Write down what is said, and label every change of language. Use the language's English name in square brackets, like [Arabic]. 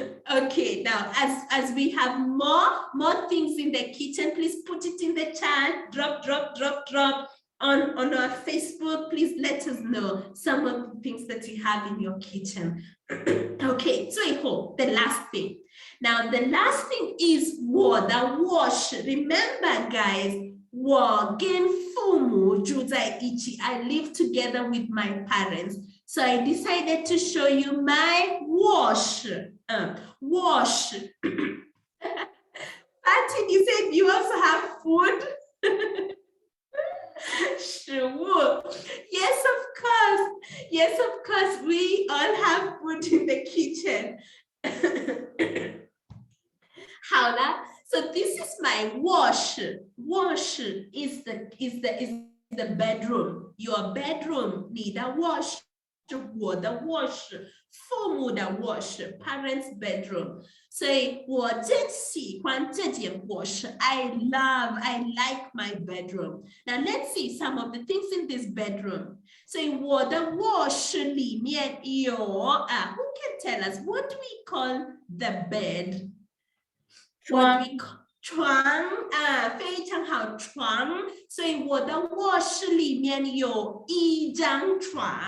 [English] Okay, now as we have more things in the kitchen, please put it in the chat. Drop on our Facebook. Please let us know some of the things that you have in your kitchen. Okay, [Chinese] 最后 [English] the last thing. Now the last thing is [Chinese] 我的卧室. [English] Remember, guys, [Chinese] 我跟父母住在一起. [English] I live together with my parents. So I decided to show you my 卧室. [Chinese] 卧室. [English] Martin, you said you also have food? 食物.Yes, of course. Yes, of course. We all have food in the kitchen. [Chinese] 好了. [English] So this is my 卧室. 卧室 is the bedroom. Your bedroom. [Chinese] 你的卧室.我的卧室. 父母的卧室. [English] Parents' bedroom. [Chinese] 所以我真喜欢这间卧室. [English] I like my bedroom. Now let's see some of the things in this bedroom. [Chinese] 所以我的卧室里面有 [English] who can tell us what do we call the bed? What we call [Chinese] 床非常好床，所以我的卧室里面有一张床